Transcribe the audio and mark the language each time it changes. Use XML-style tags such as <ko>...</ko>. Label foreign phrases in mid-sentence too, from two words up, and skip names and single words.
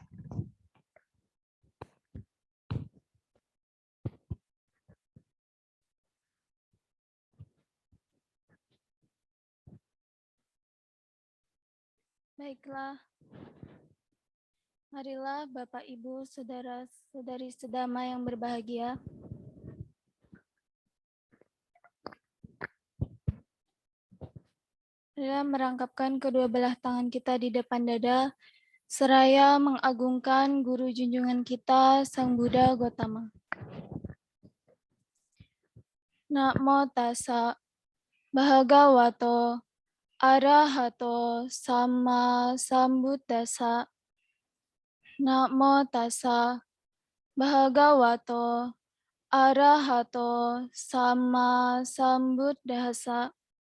<id>Baiklah, marilah Bapak Ibu, saudara-saudari sedama yang berbahagia, merangkapkan kedua belah tangan kita di depan dada, seraya mengagungkan Guru junjungan kita, Sang Buddha Gotama.</id> <pi>Namo tassa bhagavato arahato sama sambuddhassa. Namo tassa bhagavato arahato sama sambuddhassa.</pi>